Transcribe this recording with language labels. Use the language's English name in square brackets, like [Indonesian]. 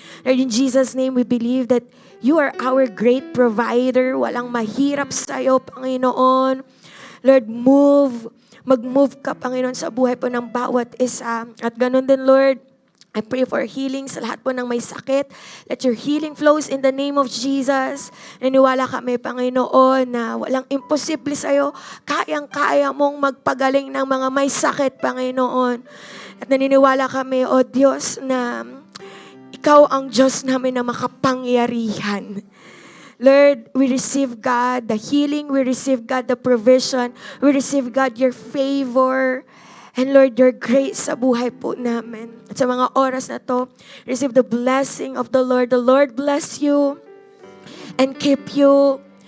[English] Lord, in Jesus' name, we believe that you are our great provider. [Filipino] Walang mahirap sa'yo, Panginoon. Lord, mag-move ka, Panginoon, sa buhay po ng bawat isa. At ganun din, Lord, [English] I pray for healing [Filipino] sa lahat po ng may sakit. [English] Let your healing flows in the name of Jesus. [Filipino] Naniwala kami, Panginoon, na walang imposible sa'yo. Kayang-kaya mong magpagaling ng mga may sakit, Panginoon. At naniniwala kami, O Diyos, na Ikaw ang Diyos namin na makapangyarihan. [English] Lord, we receive, God, the healing. We receive, God, the provision. We receive, God, your favor. And Lord, your grace [Filipino] sa buhay po namin. At sa mga oras na to, [English] receive the blessing of the Lord. The Lord bless you and keep you.